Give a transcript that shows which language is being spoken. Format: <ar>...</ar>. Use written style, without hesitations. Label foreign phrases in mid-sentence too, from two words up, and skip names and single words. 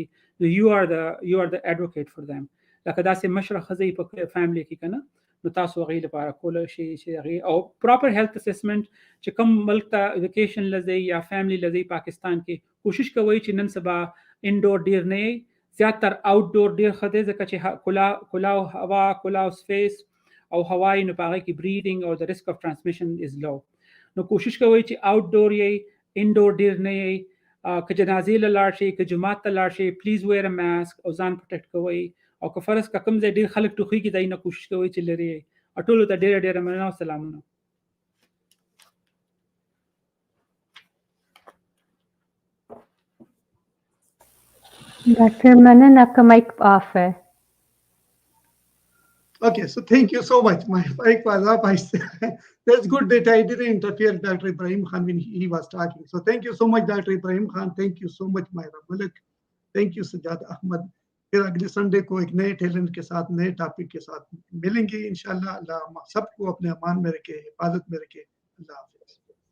<ps>نو</ps> <en>you are the advocate for them.</en> <ps>لکه داسې مشره ښځه په فیملی کې که نه، نو تاسو هغې لپاره کولی شي چې هغې او</ps> <en>proper health assessment</en> <ps>چې کوم ملک ته ویکیشن لځئ یا فیملی لځئ پاکستان کې، کوشش کوئ چې نن سبا انډور ډېر نه یئ، زیاتر آوټ ډور ډېر ښه دی، ځکه چې کلاو هوا، کلاو سپیس او هوایی نو په هغې کې بریدنګ او د</ps> <en>risk of transmission is low.</en> <ps>نو کوشش کوئ چې آوټ ډور یئ، انډور ډېر نه یئ. که جنازې له لاړ شئ، که جومات ته لاړ شئ،</ps> <en>please wear a mask</en> <ps>او ځان پروټیکټ کوئ. او که فرض که کوم ځای ډېر خلک ټوخېږي دی نه کوشش کوئ چې لرې یئ. ټولو ته ډېره مننه او سلامونه.</ps> <ur>Dr. Manan, آپکا</ur> <en>mic off</en> <ur>ہے.</ur> <en>Okay, so thank you so much. My mic was up. That's good that I didn't interfere, Dr. Ibrahim Khan, when he was talking. So thank you so much, Dr. Ibrahim Khan. Thank you so much, Myra, Malik. Thank you, Sajjad, Ahmad.</en> <ur>پھر اگلے سنڈے کو ایک نئے ٹیلنٹ کے ساتھ، نئے ٹاپک کے ساتھ ملیں گے ان شاء اللہ. اللہ سب کو اپنے امان میں رکھے، حفاظت میں رکھے. اللہ حافظ.</ur>